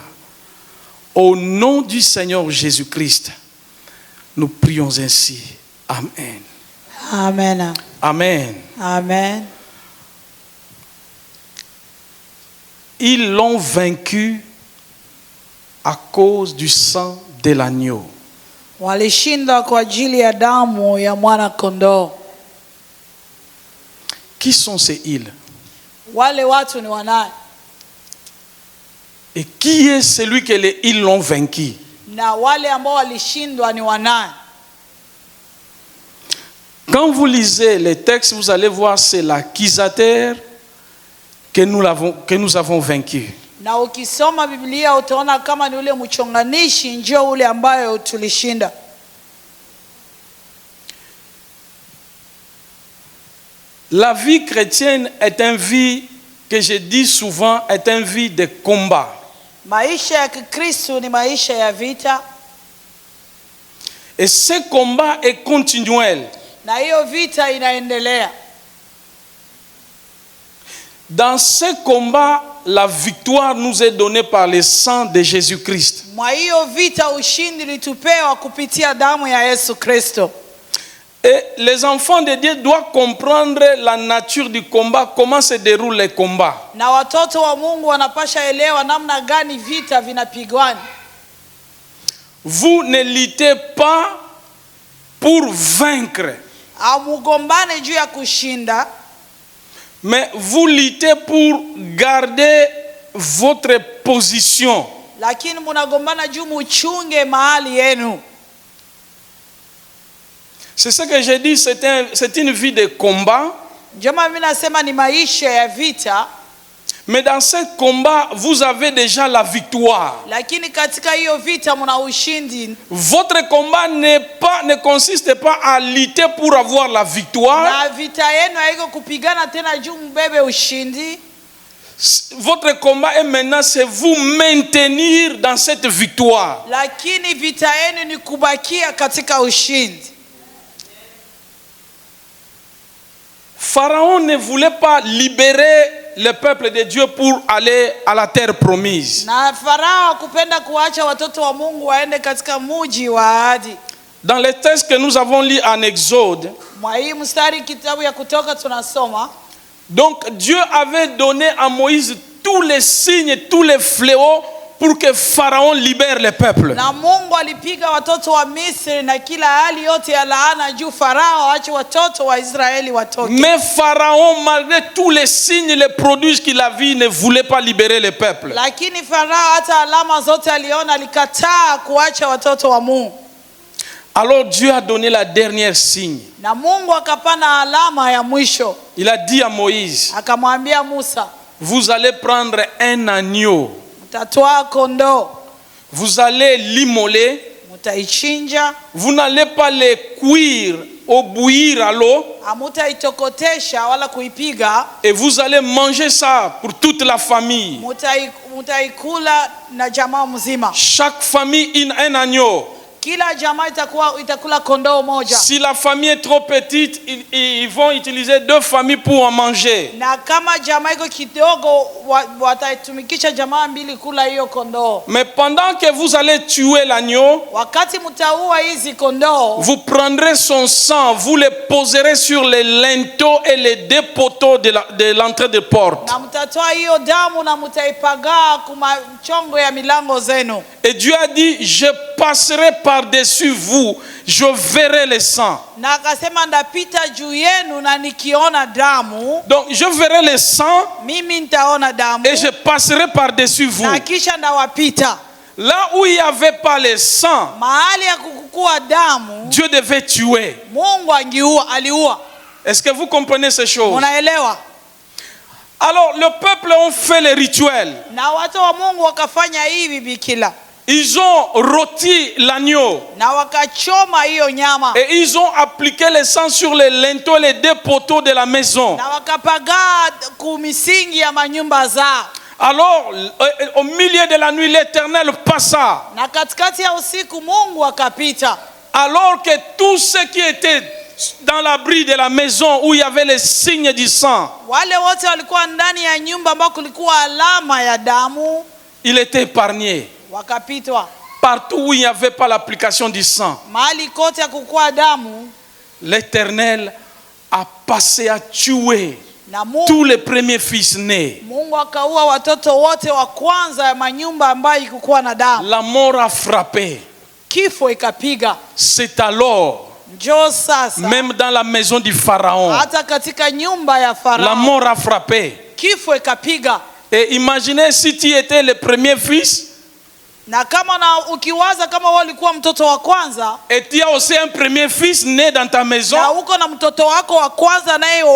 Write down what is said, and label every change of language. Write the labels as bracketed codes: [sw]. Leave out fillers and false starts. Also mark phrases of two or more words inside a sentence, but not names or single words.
[fr] Au nom du Seigneur Jésus-Christ, nous prions ainsi. Amen. Amen. Amen. Amen. Ils l'ont vaincu à cause du sang de l'agneau. [sw] Walishinda kwa ajili ya damu ya mwana kondoo. [fr] Qui sont ces îles? [sw] Wale watu ni wanani? [fr] Et qui est celui que les îles l'ont vaincu? [sw] Na wale ambao walishindwa ni wanani? [fr] Quand vous lisez les textes, vous allez voir c'est l'accusateur que nous avons vaincu. [sw] Na ukisoma Biblia utaona kama ni ule mchonganishi ndio ule ambayo tulishinda. [fr] La vie chrétienne est une vie que je dis souvent est une vie de combat. [sw] Maisha ya Kikristo ni maisha ya vita. [fr] Et ce combat est continuel. [sw] Na hiyo vita inaendelea. [fr] Dans ce combat, la victoire nous est donnée par le sang de Jésus-Christ. [sw] Mwa hiyo vita ushindi litupewa kupitia damu ya Yesu Kristo. [fr] Et les enfants de Dieu doivent comprendre la nature du combat, comment se déroule le combat. [sw] Na watoto wa Mungu wanapasha elewa namna gani vita vinapigwana. [fr] Vous ne luttez pas pour vaincre, [sw] Amugombane juu ya kushinda, [fr] mais vous luttez pour garder votre position. [sw] lakini munagombana juu muchunge mahali yenu. [fr] C'est ce que j'ai dit, c'est une vie de combat. [sw] Njoma mimi nasema ni maisha ya vita. [fr] Mais dans ce combat, vous avez déjà la victoire. [sw] Lakini katika hiyo vita muna ushindi. [fr] Votre combat ne consiste pas à lutter pour avoir la victoire. [sw] Na vita yenu haiko kupigana tena juu mbebe ushindi. [fr] Votre combat est maintenant, c'est vous maintenir dans cette victoire. [sw] Lakini vita yenu ni kubakia katika ushindi. [fr] Pharaon ne voulait pas libérer le peuple de Dieu pour aller à la terre promise. [sw] Na Farao kupenda kuacha watoto wa Mungu waende katika mji wa ahadi. [fr] Dans les textes que nous avons lus en Exode, [sw] Mwa hii mstari kitabu ya Kutoka tunasoma, [fr] donc Dieu avait donné à Moïse tous les signes, tous les fléaux pour que Pharaon libère le peuple. [sw] na Mungu alipiga watoto wa Misri na kila hali yote ya laana juu Farao aache watoto wa Israeli watoke. [fr] Mais Pharaon, malgré tous les signes, les prodiges qu'il a vus, ne voulait pas libérer le peuple. [sw] Lakini Farao hata alama zote aliona, alikataa kuacha watoto wa Mungu. [fr] Alors Dieu a donné la dernière signe. [sw] Na Mungu akapana alama ya mwisho. [fr] Il a dit à Moïse, [sw] Akamwambia Musa, [fr] vous allez prendre un agneau, [sw] mtatwaa kondoo, [fr] vous allez l'immoler, [sw] mtaichinja, [fr] vous n'allez pas le cuire ou bouillir à l'eau, [sw] hamutaitokotesha wala kuipiga, [fr] et vous allez manger ça pour toute la famille. [sw] mutaikula na jamaa mzima. [fr] Chaque famille un agneau. [sw] Kila jamaa itakula kondoo moja. [fr] Si la famille est trop petite, ils vont utiliser 2 familles pour en manger. [sw] Na kama jamaa iko kidogo wataitumikisha jamaa mbili kula hiyo kondoo. [fr] Mais pendant que vous allez tuer l'agneau, [sw] Wakati mtaua hizi kondoo, [fr] vous prendrez son sang, vous le poserez sur les linteaux et les 2 poteaux de l'entrée de porte. [sw] na Mtatoa hiyo damu na mtaipagaa kuma chongo ya milango zenu. [fr] Et Dieu a dit, je passerai par-dessus vous, je verrai le sang. [sw] Na akasema ndapita juu yenu na nikiona damu. [fr] Donc je verrai le sang [sw] Mimi nitaona damu. [fr] et je passerai par-dessus vous. [sw] Na kisha ndawapita. [fr] Là où il n'y avait pas le sang, [sw] Mahali ya kukukua damu, [fr] Dieu devait tuer. [sw] Mungu aliua. [fr] Est-ce que vous comprenez ces choses? [sw] Unaelewa? [fr] Alors le peuple ont fait les rituels. [sw] Na watu wa Mungu wakafanya hivi bikila. [fr] Ils ont rôti l'agneau. [sw] Na wakachoma hiyo nyama. [fr] Et ils ont appliqué le sang sur les linteaux, les deux poteaux de la maison. [sw] Na wakapagaa kumisingi ya manyumba zao. [fr] Alors, au milieu de la nuit, l'Éternel passa. [sw] Na katikati ya usiku Mungu akapita. [fr] Alors que tous ceux qui étaient dans l'abri de la maison où il y avait les signes du sang, [sw] Wale wote walikuwa ndani ya nyumba ambao kulikuwa alama ya damu, [fr] il était épargné. [sw] wakapitwa. [fr] Partout où il n'y avait pas l'application du sang, [sw] Mahali kote ya kukua damu, [fr] l'Éternel a passé à tuer [sw] na [fr] tous les premiers fils nés. [sw] Mungu akaua watoto wote wa kwanza ya manyumba ambayo ikukuwa na damu. [fr] La mort a frappé. [sw] Kifo ikapiga. [fr] C'est alors, [sw] Njoo sasa, [fr] même dans la maison du Pharaon, [sw] hata katika nyumba ya [fr] la Farao mort a frappé. [sw] kifo ikapiga. [fr] Et imaginez si tu étais le premier fils [sw] Na kama na ukiwaza kama wewe ulikuwa mtoto wa kwanza, [fr] et tu as aussi un premier fils né dans ta maison, [sw] na uko na mtoto wako wa kwanza naye wa